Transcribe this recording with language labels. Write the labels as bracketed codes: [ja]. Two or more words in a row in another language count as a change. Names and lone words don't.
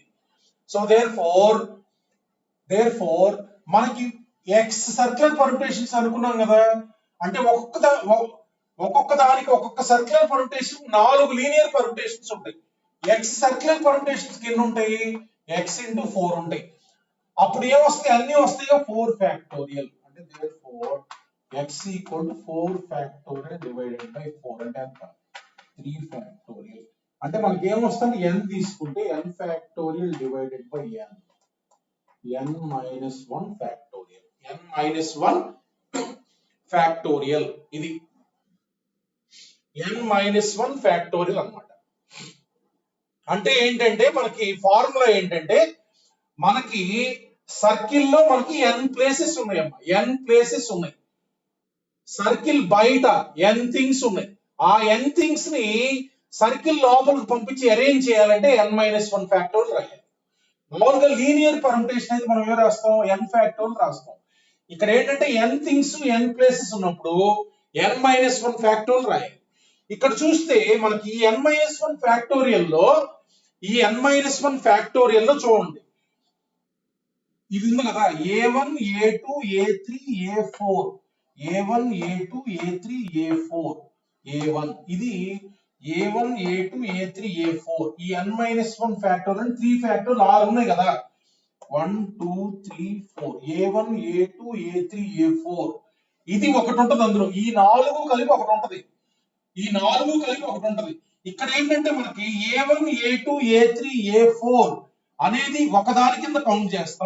[en] so therefore [te] మనకి [en] x circular permutations [te] అనుకున్నాం కదా, అంటే ఒక్కొక్క దానికి ఒక్కొక్క [en] circular permutation 4 linear permutations [te] ఉంటాయి. [en] x circular permutations [te] ఎన్ని ఉంటాయి? [en] x into 4 [te] ఉంటాయి. అప్పుడు ఏమొస్తాయి? అన్ని వస్తాయి 4 ఫ్యాక్టోరియల్. అంటే [en] therefore x equal to 4 factorial divided by 4 [te] అంటే ఎంత? 3 factorial. అంటే మనకి ఏమొస్తుంది? [en] n తీసుకుంటే n factorial divided by n minus 1 factorial. n minus 1 factorial ఇది n minus 1 factorial అన్నమాట. [te] అంటే ఏంటంటే మనకి ఫార్ములా ఏంటంటే మనకి సర్కిల్ లో మనకి n ప్లేసెస్ ఉన్నాయమ్మా, n ప్లేసెస్ ఉన్నాయి. సర్కిల్ బయట n థింగ్స్ ఉన్నాయి. ఆ n థింగ్స్ ని సర్కిల్ లోపలికి పంపించి అరేంజ్ చేయాలంటే [en] n minus 1 factorial [te] రాయాలి. మామూలుగా [en] linear permutation [te] అయితే మనం ఏం రాస్తాం? n ఫ్యాక్టోరియల్ రాస్తాం. ఇక్కడ ఏంటంటే [en] n things n places [te] ఉన్నప్పుడు [en] n minus 1 factorial [te] రాయాలి. ఇక్కడ చూస్తే మనకి ఈ [en] n minus 1 factorial [te] లో చూడండి, ఇది ఉంది కదా, A1 A2 A3 A4 A1 A2 A3 A4 A1 ఇది A1 A2 A3 A4 ఈ [en] n minus 1 factorial 3 factorial [te] 6 ఉన్నాయి కదా, 1 2 3 4 A1 A2 A3 A4 ఇది ఒకటి ఉంటుంది. అందులో ఈ 4 కలిపి ఒకటి ఉంటుంది. ఇక్కడ ఏంటంటే మనకి A1 A2 A3 A4 అనేది ఒకదాని కింద కౌంట్ చేస్తాం.